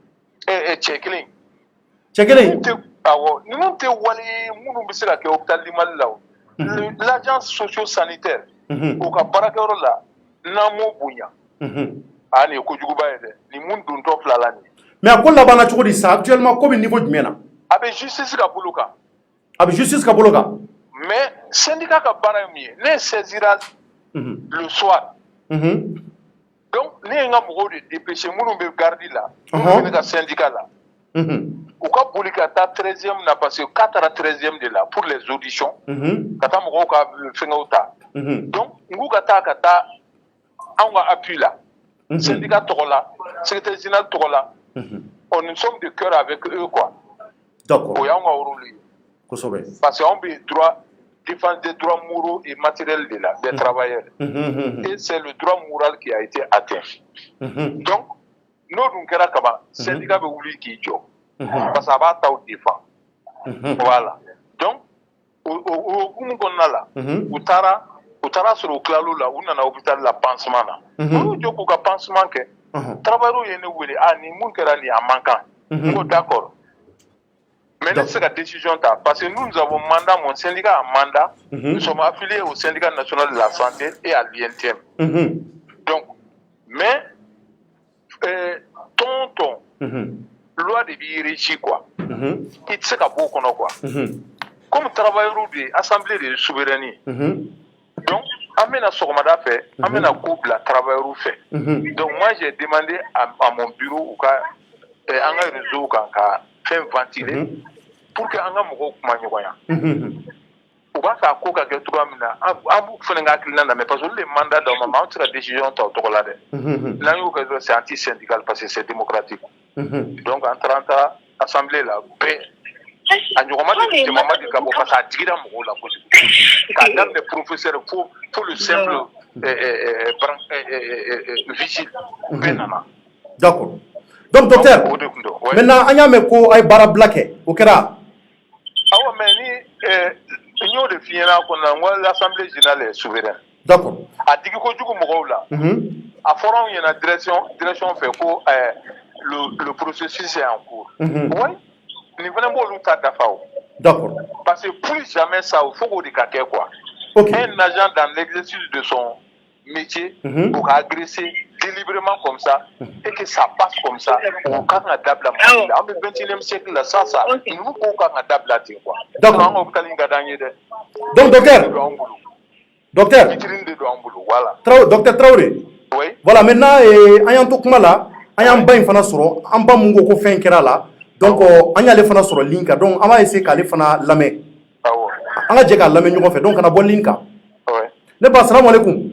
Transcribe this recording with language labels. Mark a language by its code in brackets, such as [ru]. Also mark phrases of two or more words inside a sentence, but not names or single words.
[bm] cɛ kelen awɔ ninnu tɛ wale minnu bɛ se ka kɛ [fr] hôpital du Mali [bm] la o [fr] l'agence socio-sanitaire [bm] o ka baarakɛyɔrɔ la n'an m'o bonya nin ye kojuguba ye dɛ nin mun dontɔ fila la nin mais a ko labanna cogo di sa actuellement ko bɛ niveau jumɛn na a bɛ justice ka bolo kan [fr] mais syndicat [bm] ka baara ye mun ye [fr] ne saisira le soir donc [bm] ne ye n ka mɔgɔw de dépêcher minnu bɛ garde la minnu bɛ ne ka syndicat la u ka boli ka taa 13e na [fr] parce que [bm] k'a taara 13e de la [fr] pour les auditions [bm] ka taa mɔgɔw ka fɛngɛw ta donc n k'u ka taa anw ka appui la syndicat tɔgɔ la [fr] secrétaire général [bm] tɔgɔ la [fr] nous sommes de cœur avec eux quoi d'accord [bm] o y'anw ka rôle ye kosɛbɛ [fr] parce que [bm] anw [fr] bɛ défense des droits moraux et matériels de la des travailleurs et c'est le droit moral qui a été atteint donc [bm] n'o dun kɛra kaban [fr] syndicat [bm] bɛ wuli k'i jɔ [fr] parce que [bm] a b'a taw [fr] défend voilà donc [bm] o hukumu kɔnɔna la u taara sɔrɔ u tilal'o la u nana hôpital la pansement na u y'u jɔ k'u ka pansement kɛ travailleurs ye ne wele nin mun kɛra nin a man kan n ko [fr] d'accord mais [bm] ne se ka décision ta [fr] parce que nous avons mandat mon syndicat a mandat nous sommes affiliés au syndicat national de la santé et à l'INTM donc mais [bm] tonton loi de b'i [fr] régi quoi [bm] i tɛ se ka bɔ o kɔnɔ [fr] quoi comme travailleurs de assemblée de souveraine donc [bm] an bɛna sɔgɔmada fɛ an bɛna ko bila travailleurs fɛ [fr] donc moi j'ai demandé à mon bureau [bm] u ka an ka réseau kan ka fɛn [fr] ventiler pour que [bm] an ka mɔgɔw kuma ɲɔgɔn yan u b'a fɛ a ko ka kɛ cogoya min na an b'u fana ka hakilina lamɛn [fr] parce que [bm] olu de mandat d'aw ma an tɛ se ka décision ta o tɔgɔ la dɛ n'an y'o kɛ dɔrɔn [fr] c'est anti syndical parce que c'est démocratique donc [bm] an taara assemblée la bɛɛ a ɲɔgɔnma de jama ma de ka bɔ [fr] parce que [bm] a digira mɔgɔw la kojugu k'a daminɛ professeur fo [fr] le simple [bm] vigile bɛɛ nana [fr] d'accord donc docteur maintenant [bm] an y'a mɛn ko a ye baarabila kɛ o kɛra awɔ mais ni n y'o de f'i ɲɛna kɔnɔna n ko [fr] l'assemblée générale est souveraine d'accord [bm] a digi kojugu mɔgɔw la a fɔra anw ɲɛna direction fɛ [fr] ko le processus est en cours oui [bm] nin fana b'olu ta dafa o [fr] d'accord parce que plus jamais ça il faut [bm] k'o de ka kɛ [fr] quoi un agent dans l'exercice de son métier [bm] o ka [fr] agresser délibérément comme ça [bm] et que ça passe comme ça o kan ka dabila Mali la an bɛ [fr] 21e siècle [bm] la [fr] sans ça [bm] ninnu kow kan ka dabila ten [fr] quoi donc [bm] an ka hôpital in ka d'an ye dɛ [fr] donc docteur vitrine [bm] de don an bolo [fr] voilà docteur Traoré oui voilà maintenant [bm] an y'an to kuma la an y'an ba in fana sɔrɔ an ba mun ko fɛn kɛra la donc an y'ale fana sɔrɔ ligne kan donc an b'a essayer k'ale fana lamɛn an ka jɛ k'a lamɛn ɲɔgɔn fɛ donc kana bɔ ligne kan ne ba [ar] salamu alaikum